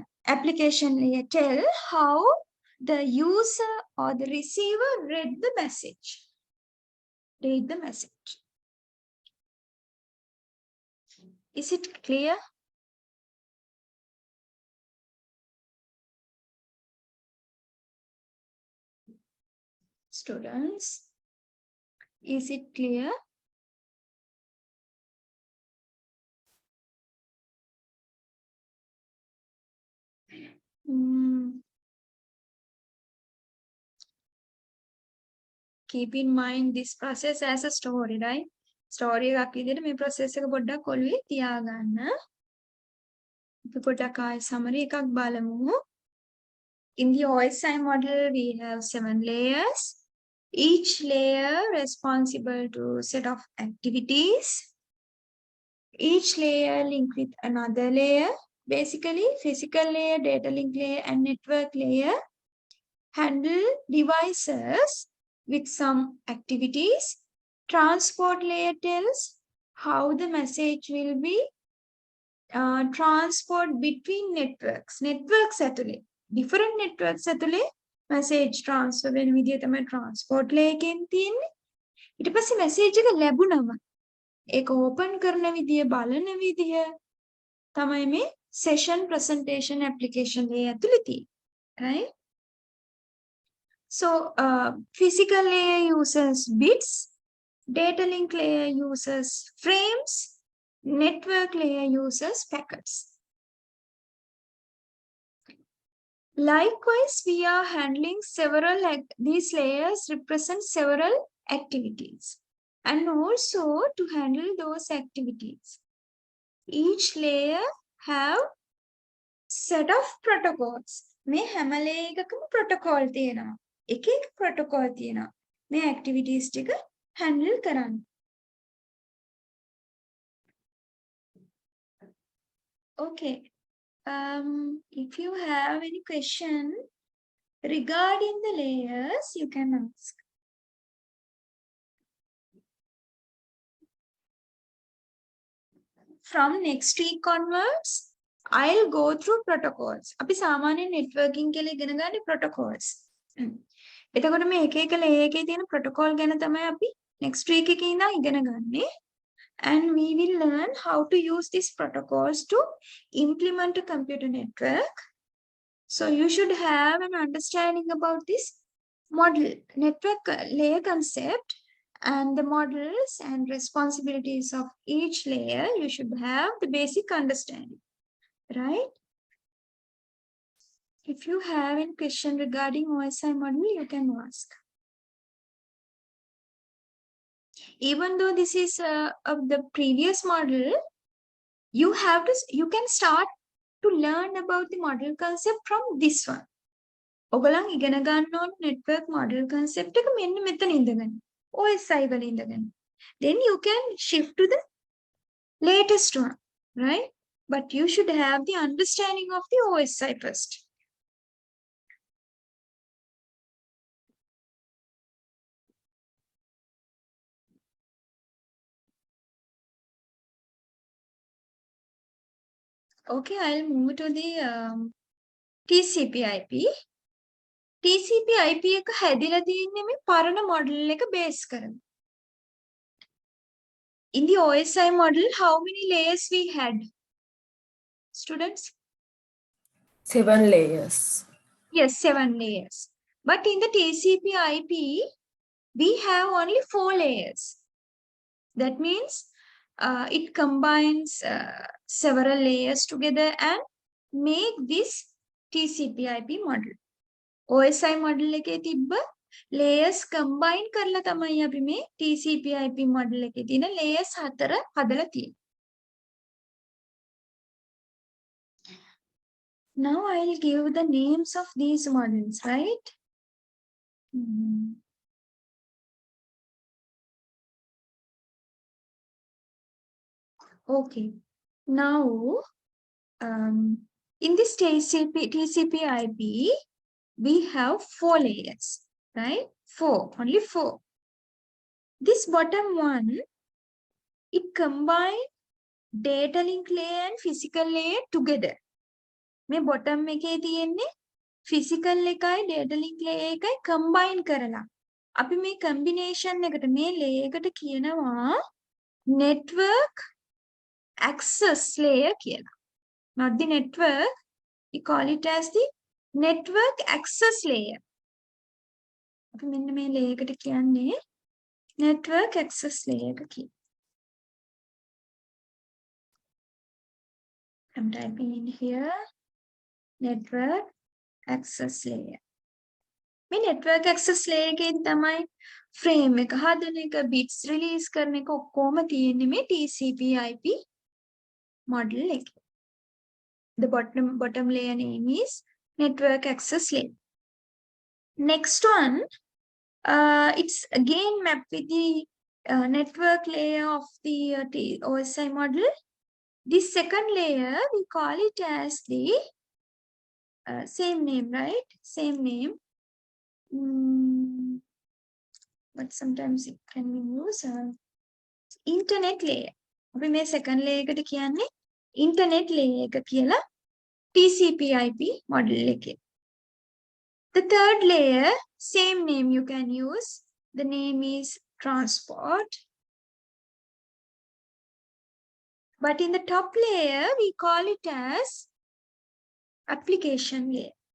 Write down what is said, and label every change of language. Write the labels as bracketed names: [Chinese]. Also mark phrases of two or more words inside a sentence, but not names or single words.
[English] Application layer tell how the user or the receiver read the message. Read the message. Is it clear? Students, is it clear? Keep in mind this process as a story, right? [Sinhala] Story එකක් විදිහට මේ process එක පොඩ්ඩක් ඔළුවේ තියාගන්න. අපි පොඩ්ඩක් ආයෙ summary එකක් බලමු. [English] In the OSI model, we have 7 layers. Each layer responsible to set of activities. Each layer linked with another layer. Basically, physical layer, data link layer, and network layer handle devices with some activities. Transport layer tells how the message will be transport between networks. [Sinhala] Networks ඇතුලේ [English] different networks [Sinhala] ඇතුලේ [English] message transfer [Sinhala] වෙන විදිය තමයි [English] transport layer [Sinhala] එකෙන් තියෙන්නේ. ඊට පස්සේ message එක ලැබුණම ඒක open කරන විදිය බලන විදිය තමයි මේ [English] session presentation application layer [Sinhala] ඇතුළේ right? [English] So physical layer uses bits, data link layer uses frames, network layer uses packets. Likewise, we are handling several, these layers represent several activities. And also to handle those activities, each layer have set of protocols. [Sinhala] මේ හැම layer එකකම protocol තියෙනවා. එක එක protocol තියෙනවා. මේ activities ටික handle කරන්න. [English] Okay. If you have any question regarding the layers, you can ask. From next week onwards, I'll go through protocols. [Sinhala] අපි සාමාන්‍ය networking කියලා ඉගෙන ගන්න protocols. එතකොට මේ එක එක layer එකේ තියෙන protocol ගැන තමයි අපි [English] next week [Sinhala] එකේ ඉඳන් ඉගෙන ගන්නේ. [English] And we will learn how to use these protocols to implement a computer network. So you should have an understanding about this model network layer concept and the models and responsibilities of each layer. You should have the basic understanding, right? If you have any question regarding OSI model, you can ask. Even though this is of the previous model, you can start to learn about the model concept from this one. [Sinhala] ඔගලන් ඉගෙන ගන්න ඕන [English] network model concept [Sinhala] එක මෙන්න මෙතන ඉඳගෙන OSI වල ඉඳගෙන. [English] Then you can shift to the latest one, right? But you should have the understanding of the OSI first. Okay, I'll move to the TCP/IP. [Sinhala] TCP/IP එක හැදිලා තියෙන්නේ මේ පරණ model එක base කරගෙන. [English] In the OSI model, how many layers we had? Students? 7 layers. Yes, 7 layers. But in the TCP/IP, we have only 4 layers. That means it combines several layers together and make this TCP/IP model. OSI model [Sinhala] එකේ තිබ්බ [English] layers combine [Sinhala] කරලා තමයි අපි මේ [English] TCP/IP model [Sinhala] එකේ තියෙන layers 4 හදලා තියෙන්නේ. [English] Now I'll give the names of these models, right? Okay. Now, in this TCP/IP, we have 4 layers, right? 4, only 4. This bottom one, it combines data link layer and physical layer together. [Sinhala] මේ bottom එකේ තියෙන්නේ physical එකයි [English] data link layer [Sinhala] එකයි combine කරලා. අපි මේ combination එකට මේ layer එකට කියනවා [English] network access layer [Sinhala] කියලා. [English] Not the network, we call it as the network access layer. [Sinhala] අපි මෙන්න මේ layer එකට කියන්නේ [English] network access layer [Sinhala] එක කියලා. [English] I'm typing in here network access layer. [Sinhala] මේ [English] network access layer [Sinhala] එකෙන් තමයි frame එක හදන එක, [English] bits release [Sinhala] කරන එක ඔක්කොම තියෙන්නේ මේ [English] TCP/IP model [Sinhala] එකේ. [English] The bottom layer name is network access layer. Next one, it's again mapped with the network layer of the OSI model. This second layer, we call it as the same name, right? Same name. But sometimes it can be used internet layer. [Sinhala] අපි මේ [English] second layer [Sinhala] එකට කියන්නේ [English] internet layer [Sinhala] එක කියලා [English] TCP/IP model [Sinhala] එකේ. [English] The third layer, same name you can use. The name is transport. But in the top layer, we call it as application layer.